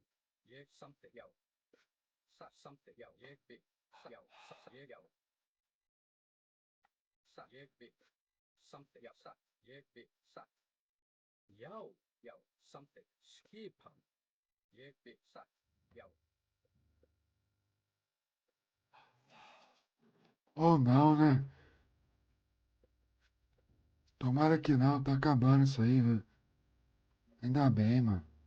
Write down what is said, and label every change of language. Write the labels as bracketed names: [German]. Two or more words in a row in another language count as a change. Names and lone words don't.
[Icelandic] Ég samþykkt. Já. Satt. Samþykkt. Já. Ég vil. Já. Satt. Ég já. Satt. Ég vil. Samþykkt. Já. Satt. Ég vil. Satt. Já. Já. Samþykkt. Skipan. Ég vil. Satt. Já. [Portuguese] ou não, né? Tomara que não, tá acabando isso aí, velho. Ainda bem, mano.